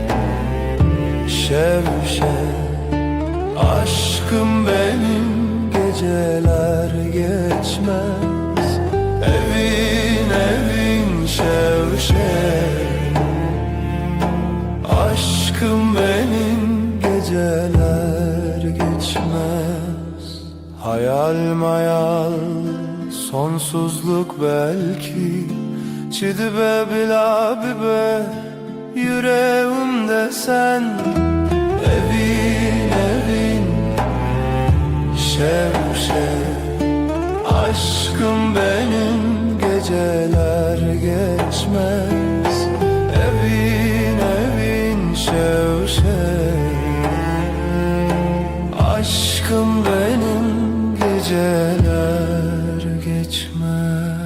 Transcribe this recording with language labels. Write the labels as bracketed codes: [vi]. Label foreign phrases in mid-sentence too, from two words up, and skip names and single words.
[ku] şev şev [tr] aşkım benim geceler geçmez [ku] evin evin şev şev [tr] aşkım benim geceler geçmez hayal mayal sonsuzluk belki [ku] çidibe bila bibe [tr] yüreğimde sen [ku] evin evin şev şev [tr] aşkım benim geceler geçmez [ku] evin evin şev şev [tr] aşkım benim geceler geçmez.